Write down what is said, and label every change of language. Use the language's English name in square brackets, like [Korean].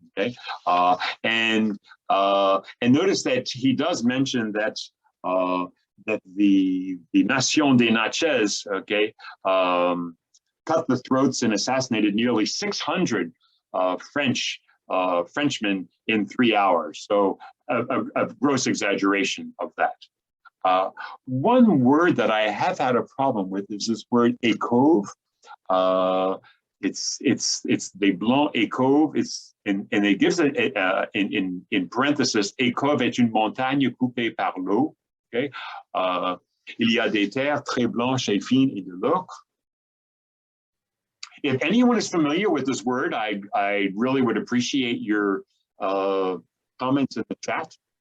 [English] Okay, and notice that he does mention that that the Nation des Natchez, okay, cut the throats and assassinated nearly 600 Frenchmen in 3 hours. So a gross exaggeration of that. One word that I have had a problem with is this word écove. It's [French] des Blancs écove. [English] It's and it gives it in parenthesis, [French] écove est une montagne coupée par l'eau. Okay, il y a des terres très blanches et fines et de l'ocre. [English] If anyone is familiar with this word, I really would appreciate your comments in the chat.